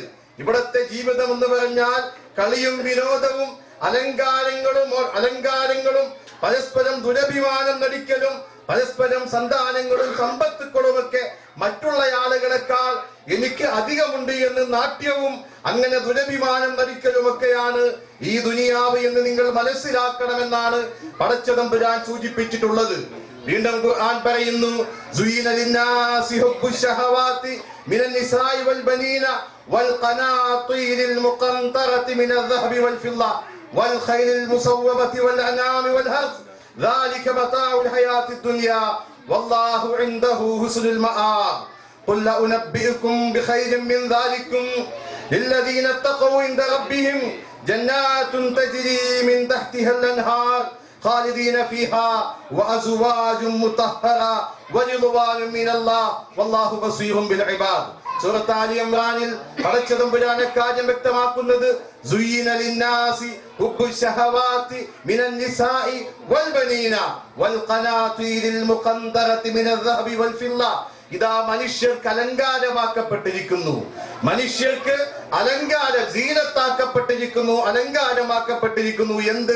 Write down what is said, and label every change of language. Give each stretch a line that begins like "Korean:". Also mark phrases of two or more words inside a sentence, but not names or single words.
Malayalam: ഇവിടത്തെ ജീവിതം എന്ന് പറഞ്ഞാൽ കളിയും വിനോദവും അലങ്കാരങ്ങളും പരസ്പരം ദുരഭിമാനം നടിക്കലും പരസ്പരം സന്താനങ്ങളും സമ്പത്തുക്കളും ഒക്കെ മറ്റുള്ള ആളുകളെക്കാൾ എനിക്ക് അധികമുണ്ട് എന്ന് നാട്യവും അങ്ങനെ ദുരഭിമാനം നടിക്കലുമൊക്കെയാണ് ഈ ദുനിയാവ് എന്ന് നിങ്ങൾ മനസ്സിലാക്കണമെന്നാണ് പടച്ചതമ്പുരാൻ സൂചിപ്പിച്ചിട്ടുള്ളത്. വീണ്ടും ഖുർആൻ പറയുന്നു:
Arabic: زين للناس حب الشهوات من النساء والبنين والقناطير المقنطرة من الذهب والفضة والخيل المسومة والأنعام والحرث ذلك متاع الحياة الدنيا والله عنده حسن المآب قل أنبئكم بخير من ذلكم للذين اتقوا عند ربهم جنات تجري من تحتها الأنهار خالدين فيها وأزواج مطهرة ورضوان من الله والله بصير بالعباد.
Malayalam: സൂറത്ത് ആലി ഇംറാനിൽ പടച്ചതമ്പുരാനെ കാര്യം വ്യക്തമാക്കുന്നത്
Arabic: زين للناس حب الشهوات من النساء والبنين والقناطير المقنطرة من الذهب والفضة.
Malayalam: ഇതാ മനുഷ്യർക്ക് അലങ്കാരമാക്കപ്പെട്ടിരിക്കുന്നു, മനുഷ്യർക്ക് അലങ്കാരമാക്കപ്പെട്ടിരിക്കുന്നു എന്ത്?